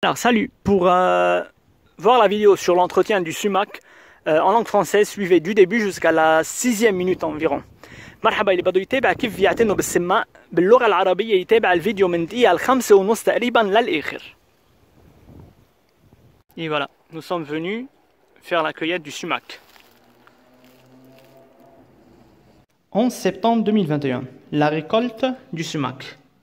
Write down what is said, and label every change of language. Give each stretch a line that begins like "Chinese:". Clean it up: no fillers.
French: Alors salut, pour voir la vidéo sur l'entretien du sumac en langue française, suivez du début jusqu'à la 6e minute environ.
Arabic: مرحبا اللي بده يتابع كيف يعتنوا بالسماء باللغة العربية يتابع الفيديو من دقيقة الخمسة ونص تقريبا للآخر.
French: Et voilà, nous sommes venus faire la cueillette du sumac. 11 septembre 2021, la récolte du sumac.